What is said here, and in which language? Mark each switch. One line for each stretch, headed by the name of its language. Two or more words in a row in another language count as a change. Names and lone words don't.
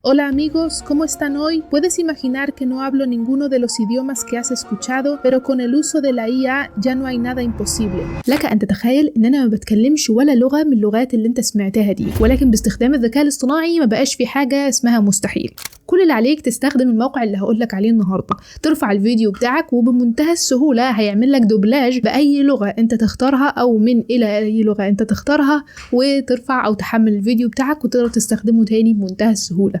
Spanish: Hola amigos, ¿cómo están hoy? Puedes imaginar que no hablo ninguno de los idiomas que has escuchado, pero con el uso de la IA ya no hay nada imposible.
Arabic: لك أن تتخيل إن أنا ما بتكلمش ولا لغة من اللغات اللي أنت سمعتها دي، ولكن باستخدام الذكاء الاصطناعي ما بقاش في حاجة اسمها مستحيل. كل اللي عليك تستخدم الموقع اللي هقولك عليه النهاردة، ترفع الفيديو بتاعك وبمنتهى السهولة هيعمل لك دوبلاج بأي لغة أنت تختارها أو من إلى أي لغة أنت تختارها، وترفع أو تحمل الفيديو بتاعك وتقدر تستخدمه تاني بمنتهى السهولة.